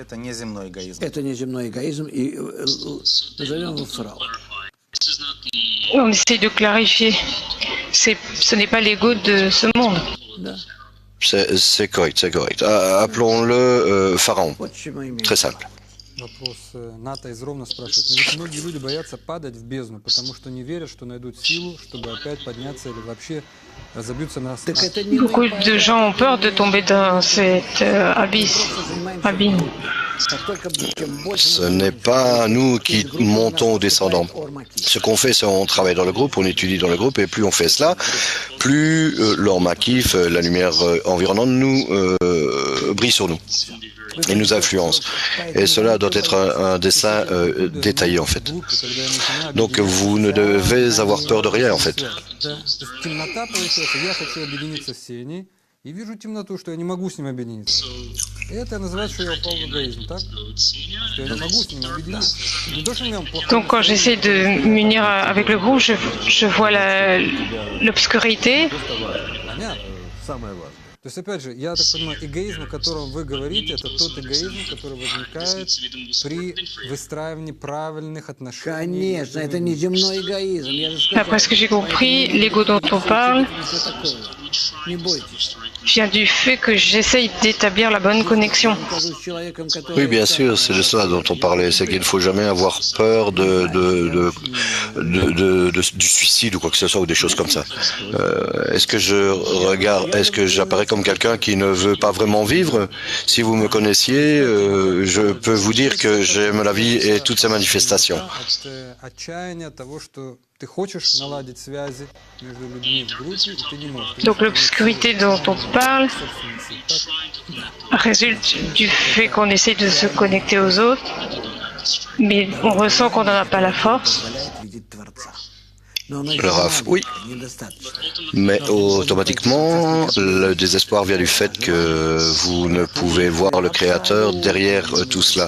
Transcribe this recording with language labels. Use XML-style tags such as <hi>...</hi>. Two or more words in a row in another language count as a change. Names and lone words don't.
<fr>On essaie de clarifier. Ce n'est pas l'ego de ce monde. C'est correct, c'est correct. Appelons-le Pharaon. Très simple.</fr> <ru>Вопрос Ната из Ровно спрашивает. Но ведь многие люди боятся падать в бездну, потому что не верят, что найдут силу, чтобы опять подняться или вообще разобьются на</ru> <fr>Beaucoup de gens ont peur de tomber dans cet abîme. Ce n'est pas nous qui montons ou descendons. Ce qu'on fait, c'est on travaille dans le groupe, on étudie dans le groupe, et plus on fait cela, plus l'</fr> <he>אור מקיף,</he> <fr>la lumière environnante, nous brille sur nous et nous influence. Et cela doit être un dessin détaillé, en fait. Donc vous ne devez avoir peur de rien, en fait.</fr> <ru>И вижу темноту, что я не могу с ним объединиться. И это называет, что я упал в эгоизм, так? Что я не могу с ним объединиться. Не то, что у меня плохой...</ru> <fr>Donc quand j'essaie de m'unir avec le groupe, je vois l'obscurité.</fr> <ru>То есть, опять же, я так понимаю, эгоизм, о котором вы говорите, это тот эгоизм, который возникает при выстраивании правильных отношений. Конечно, это не земной эгоизм.</ru> <fr>Après ce que j'ai compris, l'ego dont on parle vient du fait que j'essaye d'établir la bonne connexion. Oui, bien sûr, c'est de cela dont on parlait. C'est qu'il ne faut jamais avoir peur du suicide ou quoi que ce soit, ou des choses comme ça. Est-ce que j'apparais comme quelqu'un qui ne veut pas vraiment vivre? Si vous me connaissiez, je peux vous dire que j'aime la vie et toutes ses manifestations.</fr> <ru>ты хочешь наладить связи между людьми в группе, и ты не можешь. Ты</ru> <fr>Donc</fr> <ru>не</ru> <fr>l'obscurité dont on parle</fr> <ru>собственности, так?</ru> <fr>résulte du fait qu'on essaie de se connecter aux autres, mais on ressent qu'on n'en a pas la force. Le Rav, oui, mais automatiquement, le désespoir vient du fait que vous ne pouvez voir le Créateur derrière tout cela.</fr>